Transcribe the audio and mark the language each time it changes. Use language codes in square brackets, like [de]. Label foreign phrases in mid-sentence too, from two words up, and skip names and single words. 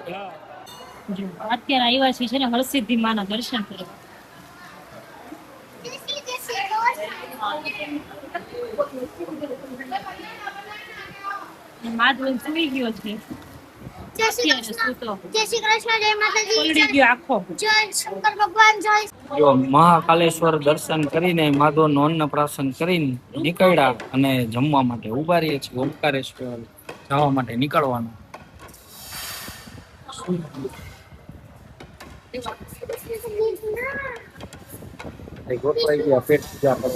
[gu] અત્યારે આવ્યા છે ને હરસિદ્ધિ માના દર્શન કરવા. [hi] जैसे जैसे [gu] માધવન સુઈ ગયો છે. [hi] जय श्री [gu] અત્યારે સૂતો. [hi] कृष्ण जय श्री कृष्ण जय माता दी [gu] પલળી ગયો આખો. [hi] जय शंकर भगवान जय [gu] જો મહાકાલેશ્વર દર્શન કરીને માધવનું અન્નપ્રાશન કરીને નીકળ્યા અને જમવા માટે ઉભા રહીએ છીએ. ઓમકારેશ્વર જવા માટે નીકળવાનું. ગોઠવાઈ ગયા પેટ પૂજા કરવા.